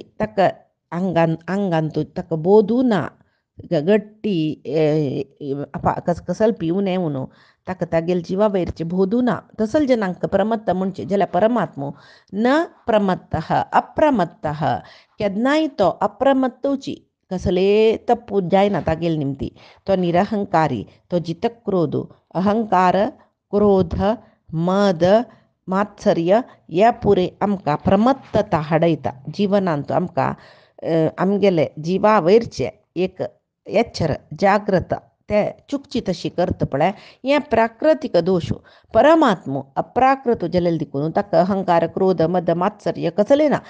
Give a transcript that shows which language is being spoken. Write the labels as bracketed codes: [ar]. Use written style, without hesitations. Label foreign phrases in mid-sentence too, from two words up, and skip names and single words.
[kok] ताका आंगांतू ताका बोधू ना, गट्टी कसले पिवून येवून ताका तागेले जिवा वयरचे बोधू ना. तसले जनांक प्रमत्त म्हणचे. जाल्यार परमात्मो [sa] न प्रमत्तः अप्रमत्तः. [kok] केन्नाय तो अप्रमत्तूची कसले तप्पू जायना तागेले निमती. तो निरहंकारी. तो जितक क्रोध, अहंकार, क्रोध, मद, मात्सर्य हे पुरे आमकां प्रमत्तता हाडयता. जिवनांत आमकां आमगेले जिवा वयरचे एक एच्छर जाग्रत ते चुकची तशी करता पळय हे प्राकृतिक दोश. परमात्मो अप्राकृत जाल्यार देखून ताका अहंकार, क्रोध, मद, मात्सर्य कसले ना.